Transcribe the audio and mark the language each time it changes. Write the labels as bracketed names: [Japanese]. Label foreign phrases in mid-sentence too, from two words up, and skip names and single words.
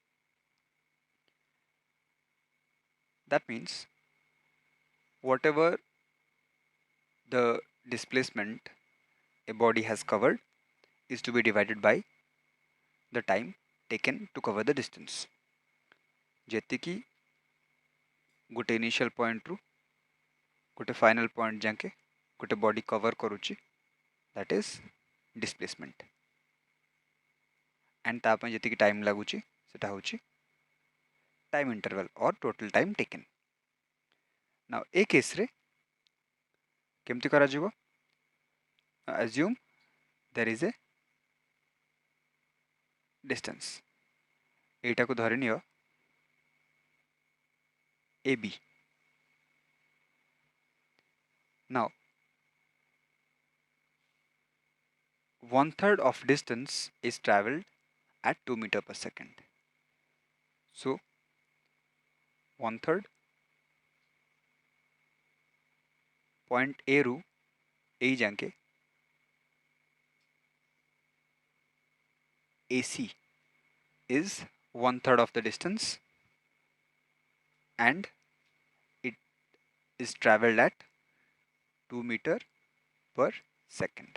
[English] That means whatever the displacement a body has covered is to be divided by the time taken to cover the distance. [Odia] ଯେତିକି ଗୋଟେ [English] initial point [Odia] ରୁ ଗୋଟେ [English] final point [Odia] ଯାକେ ଗୋଟେ [English] body cover [Odia] କରୁଛି, [English] that is displacement. [Odia] And ତା ପାଇଁ ଯେତିକି time ଲାଗୁଛି ସେଟା ହେଉଛି [English] time interval or total time taken. [Odia] Now ए case रे କେମିତି କରାଯିବ? [English] Assume there is a distance. [Odia] ଏଇଟାକୁ ଧରି ନିଅ AB. [English] Now, one third of distance is traveled at 2 meter per second. So, one third point A [Odia] ରୁ A ଯାକେ [English] AC is one third of the distance and it is traveled at 2 meter per second.